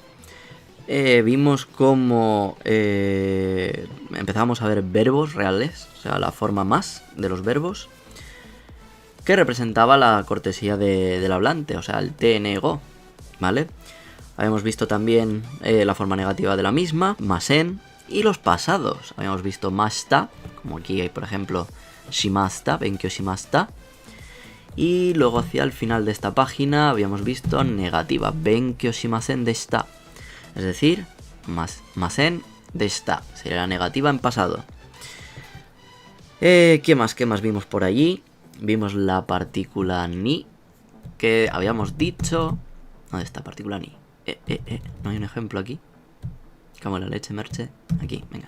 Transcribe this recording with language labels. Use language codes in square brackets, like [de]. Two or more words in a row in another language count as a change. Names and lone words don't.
[es] Vimos cómo empezamos a ver verbos reales, o sea, la forma más de los verbos, que representaba la cortesía del hablante, o sea, el TNGO, ¿vale? Habíamos visto también la forma negativa de la misma, masen, y los pasados. Habíamos visto mashita, como aquí hay, por ejemplo, [ja] しました、勉強しました. [es] Y luego hacia el final de esta página habíamos visto negativa, [ja] 勉強しませんでした. [es] Es decir, [ja] ませんでした. [es] Sería la negativa en pasado. ¿Qué más vimos por allí? Vimos la partícula ni, que habíamos dicho... ¿Dónde está partícula ni? ¿No hay un ejemplo aquí? Como la leche, merche. Aquí, venga.